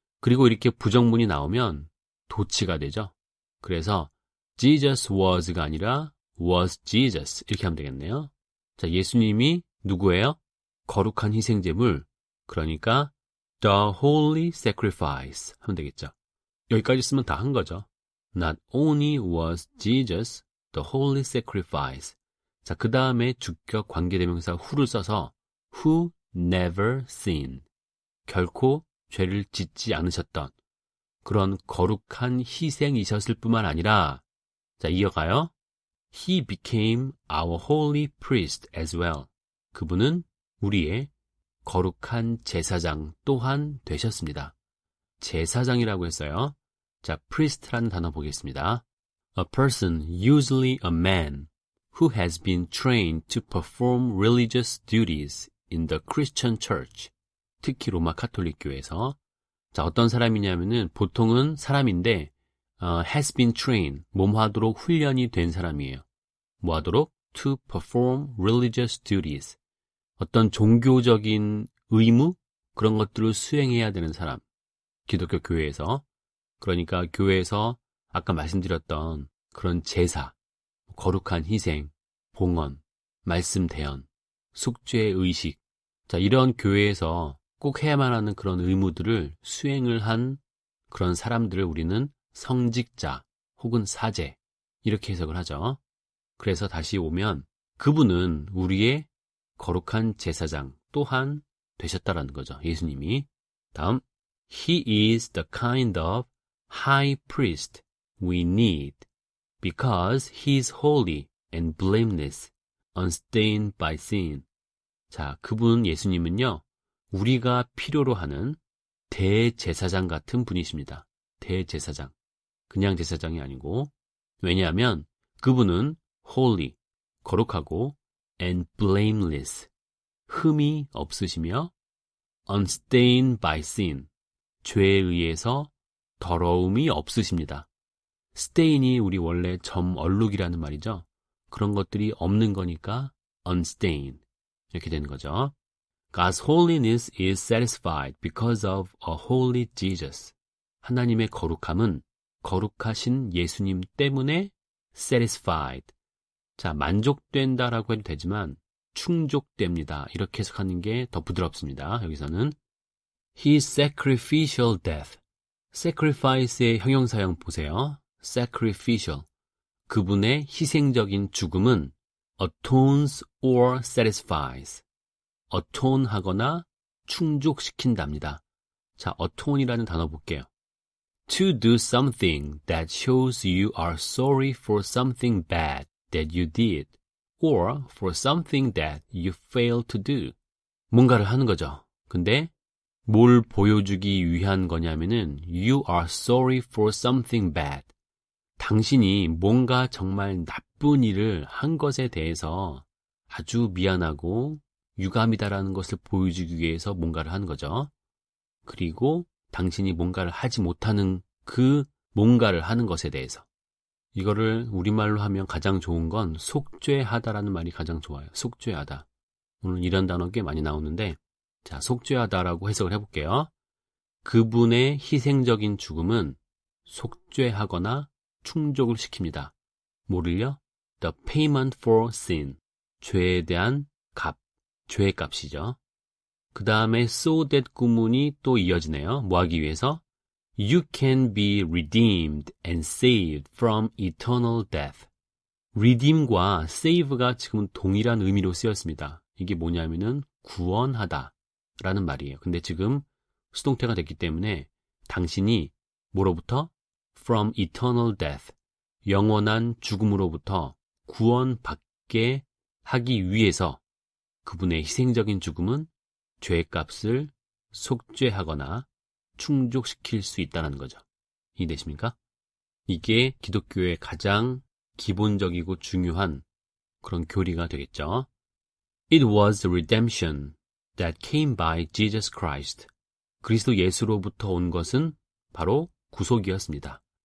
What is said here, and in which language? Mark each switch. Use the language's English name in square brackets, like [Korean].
[Korean] 그리고 이렇게 부정문이 나오면 도치가 되죠. 그래서 [English] Jesus was [Korean] 가 아니라 [English] was Jesus [Korean] 이렇게 하면 되겠네요. 자, 예수님이 누구예요? 거룩한 희생제물. 그러니까 [English] the holy sacrifice [Korean] 하면 되겠죠. 여기까지 쓰면 다 한 거죠. [English] Not only was Jesus the holy sacrifice. [Korean] 자, 그 다음에 주격 관계대명사 who를 써서 [English] who never sinned. [Korean] 결코 죄를 짓지 않으셨던 그런 거룩한 희생이셨을 뿐만 아니라, 자, 이어가요. [English] He became our holy priest as well. [Korean] 그분은 우리의 거룩한 제사장 또한 되셨습니다. 제사장이라고 했어요. 자, priest라는 단어 보겠습니다. [English] A person, usually a man, who has been trained to perform religious duties in the Christian church. [Korean] 특히 로마 카톨릭 교회에서. 자, 어떤 사람이냐면은 보통은 사람인데 [English] has been trained, [Korean] 몸하도록 훈련이 된 사람이에요. 뭐하도록? [English] To perform religious duties. [Korean] 어떤 종교적인 의무? 그런 것들을 수행해야 되는 사람. 기독교 교회에서. 그러니까 교회에서 아까 말씀드렸던 그런 제사, 거룩한 희생, 봉헌, 말씀 대언, 숙죄 의식. 자, 이런 교회에서 꼭 해야만 하는 그런 의무들을 수행을 한 그런 사람들을 우리는 성직자 혹은 사제 이렇게 해석을 하죠. 그래서 다시 오면 그분은 우리의 거룩한 제사장 또한 되셨다라는 거죠. 예수님이. [English] 다음, He is the kind of high priest we need because he is holy and blameless, unstained by sin. [Korean] 자, 그분 예수님은요, 우리가 필요로 하는 대제사장 같은 분이십니다. 대제사장. 그냥 제사장이 아니고, 왜냐하면 그분은 holy, 거룩하고, and blameless, 흠이 없으시며, [English] unstained by sin, [Korean] 죄에 의해서 더러움이 없으십니다. stain이 우리 원래 점 얼룩이라는 말이죠. 그런 것들이 없는 거니까 unstained 이렇게 되는 거죠. [English] God's holiness is satisfied because of a holy Jesus. [Korean] 하나님의 거룩함은 거룩하신 예수님 때문에 satisfied. 자, 만족된다라고 해도 되지만 충족됩니다. 이렇게 해석하는 게 더 부드럽습니다. 여기서는 [English] His sacrificial death. [Korean] sacrifice의 형용사형 보세요. sacrificial. 그분의 희생적인 죽음은 [English] atones or satisfies. [Korean] atone 하거나 충족시킨답니다. 자, atone이라는 단어 볼게요. [English] To do something that shows you are sorry for something bad that you did or for something that you failed to do. [Korean] 뭔가를 하는 거죠. 근데 뭘 보여주기 위한 거냐면은 [English] you are sorry for something bad. [Korean] 당신이 뭔가 정말 나쁜 일을 한 것에 대해서 아주 미안하고 유감이다라는 것을 보여주기 위해서 뭔가를 하는 거죠. 그리고 당신이 뭔가를 하지 못하는 그 뭔가를 하는 것에 대해서. 이거를 우리말로 하면 가장 좋은 건 속죄하다라는 말이 가장 좋아요. 속죄하다. 오늘 이런 단어 꽤 많이 나오는데, 자, 속죄하다라고 해석을 해볼게요. 그분의 희생적인 죽음은 속죄하거나 충족을 시킵니다. [English] 뭐를요? The payment for sin. [Korean] 죄에 대한 값, 죄의 값이죠. 그 다음에 so that 구문이 또 이어지네요. 뭐 하기 위해서? [English] You can be redeemed and saved from eternal death. [Korean] redeem과 save가 지금 동일한 의미로 쓰였습니다. 이게 뭐냐면은 구원하다 라는 말이에요. 근데 지금 수동태가 됐기 때문에 당신이 뭐로부터? [English] from eternal death. [Korean] 영원한 죽음으로부터 구원받게 하기 위해서 그분의 희생적인 죽음은 죄값을 속죄하거나 충족시킬 수 있다는 거죠. 이해되십니까? 이게 기독교의 가장 기본적이고 중요한 그런 교리가 되겠죠. [English] It was the redemption that came by Jesus Christ. [Korean] 그리스도 예수로부터 온 것은 바로 구속이었습니다.